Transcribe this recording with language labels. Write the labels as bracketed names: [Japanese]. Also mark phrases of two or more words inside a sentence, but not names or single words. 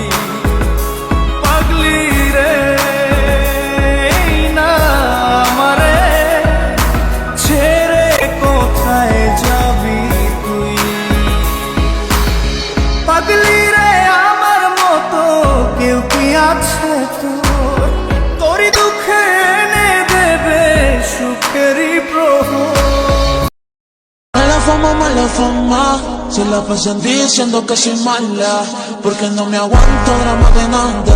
[Bangla] পাগলি রে এই না আমারে ছেড়ে কোথায় যাবি তুই। পাগলি রে আমার মতো কেউ কি আছে তোর, [Hindi] मेरी प्रभु [Spanish] Mala fama, se la pasan diciendo que soy mala, porque no me aguanto drama de nada.